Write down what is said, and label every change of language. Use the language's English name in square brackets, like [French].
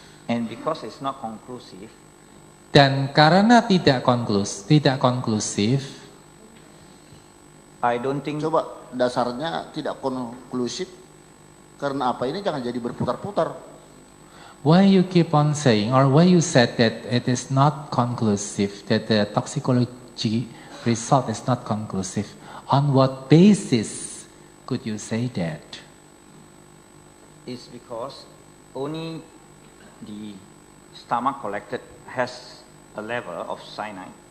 [English] And because it's not conclusive, [Indonesian] dan karena tidak konklusif, [English] I don't think. [Indonesian] Coba dasarnya tidak konklusif karena apa ini jangan jadi berputar-putar. [English] Why you keep on saying or why you said that it is not conclusive, that the toxicology result is not conclusive? On what basis could you say that? It's because only the stomach collected has a level of cyanide.